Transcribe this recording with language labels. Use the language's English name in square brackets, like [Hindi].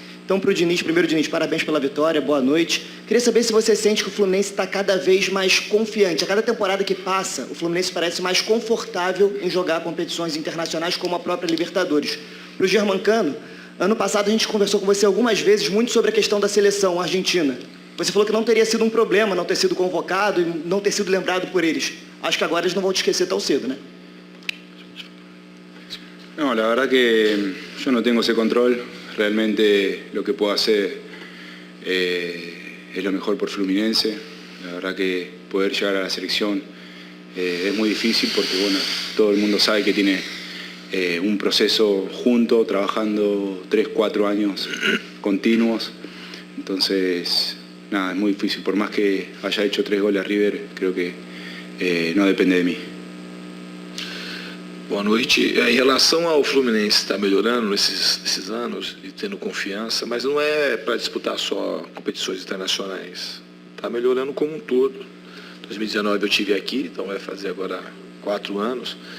[Portuguese] Então, para o Diniz, primeiro, Diniz, parabéns pela vitória, boa noite. Queria saber se você sente que o Fluminense está cada vez mais confiante. A cada temporada que passa, o Fluminense parece mais confortável em jogar competições internacionais como a própria Libertadores. Para o Germancano, ano passado a gente conversou com você algumas vezes muito sobre a questão da seleção argentina. Você falou que não teria sido um problema não ter sido convocado e não ter sido lembrado por eles. acho que agora eles não vão te esquecer tão cedo, né? [Spanish] No, la verdad que yo no tengo ese control. Realmente lo que puedo hacer es lo mejor por Fluminense. La verdad que poder llegar a la selección es muy difícil porque bueno, todo el mundo sabe que tiene un proceso junto, trabajando 3-4 años continuos. Entonces, nada, es muy difícil. Por más que haya hecho 3 goles a River, creo que no depende de mí. [Portuguese] Boa noite. Em relação ao Fluminense estar melhorando nesses anos e tendo confiança, mas não é para disputar só competições internacionais. Está melhorando como um todo. 2019 eu tive aqui, então vai fazer agora 4 anos.